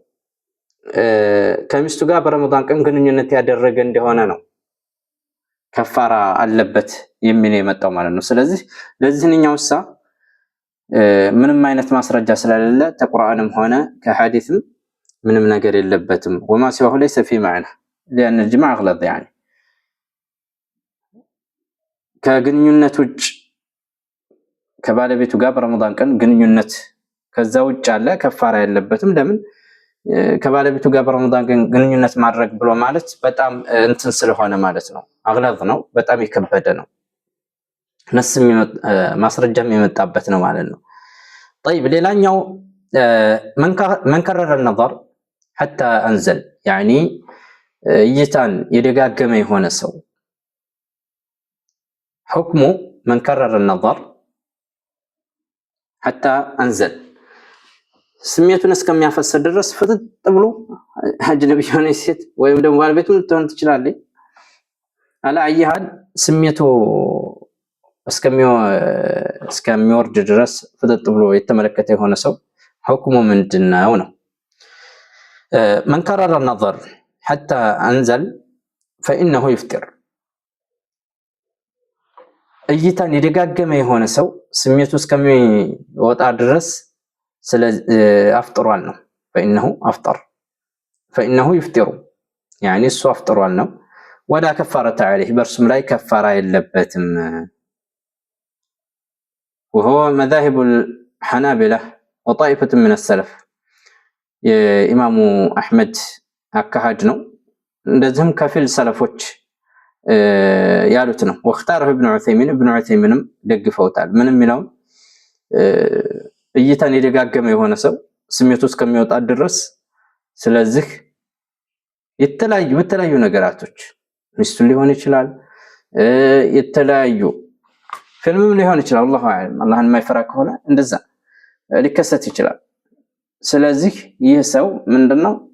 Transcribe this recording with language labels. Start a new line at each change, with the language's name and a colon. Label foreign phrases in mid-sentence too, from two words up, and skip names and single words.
Amharic: ከሚስቱ ጋር በረመዳን ቀን ግንኙነት ያደረገ እንደሆነ ነው ከፋራ አለበት የሚል የመጣው ማለት ነው ስለዚህ ለዚህኛውሳ ምንም አይነት ማስረጃ ስለሌለ ተቁርአንም ሆነ ከሐዲስም ምንም ነገር የለበትም
Arabic: وما سواه ليس في معنى لأن الجماع أغلظ يعني
Amharic: ከግንኙነት ውጭ ከባለቤቱ ጋር በረመዳን ቀን ግንኙነት ከዛ ውጭ አለ ከፋራ የለበትም ለምን ከባለቤቱ ጋር በረመዳን ቀን ግንኙነት ማድረግ ብሎ ማለት በጣም እንትን ስለሆነ ማለት ነው አግላዝ ነው በጣም ይከበደ ነው ነስም ማስረጃም የመጣበት ነው ማለት ነው طيب ሌላኛው
Arabic: من كرر النظر حتى انزل يعني
Amharic: እይታን የደጋገመ የሆነ ሰው
Arabic: حكم من كرر النظر حتى انزل
Amharic: ስሜቱን እስከሚያፈስ ድረስ ፍጥጥ ብሎ አጅነቢ የሆነ ሴት ወይም ደግሞ ባለቤቱን ልትሆን ትችላለች አላ አይሃድ ስሜቱ እስከሚወርድ ድረስ ፍጥጥ ብሎ የተመለከተ የሆነ ሰው حكሙ ምንድነው ነው
Arabic: من كرر النظر حتى انزل فانه يفطر
Amharic: እይታን የደጋገመ የሆነ ሰው ስሜቱ እስከሚወጣ ድረስ አፍጥሯል ነው
Arabic: فإنه يفطر يعني
Amharic: እሱ አፍጥሯል ነው
Arabic: ولا كفارة عليه
Amharic: በርሱም ላይ ከፋራ የለበትም
Arabic: وهو مذاهب الحنابلة وطائفة من السلف
Amharic: የኢማሙ አህመድ አካሃድ ነው እንደዚህም ከፊል ሰለፎች ያሉት ነው
Arabic: واختاره ابن عثيمين
Amharic: ደግፈውታል ምንም ይላው እይታን የደጋገመ የሆነ ሰው ስሜቱ እስከሚወጣ ድረስ ስለዚህ የተለያዩ ነገራቶች ሚስቱ ሊሆን ይችላል የተለያዩ ፊልምም ሊሆን ይችላል
Arabic: الله أعلم
Amharic: አላህን የማይፈራ ከሆነ እንደዛ ሊከሰት ይችላል ስለዚህ ይህ ሰው ምንድነው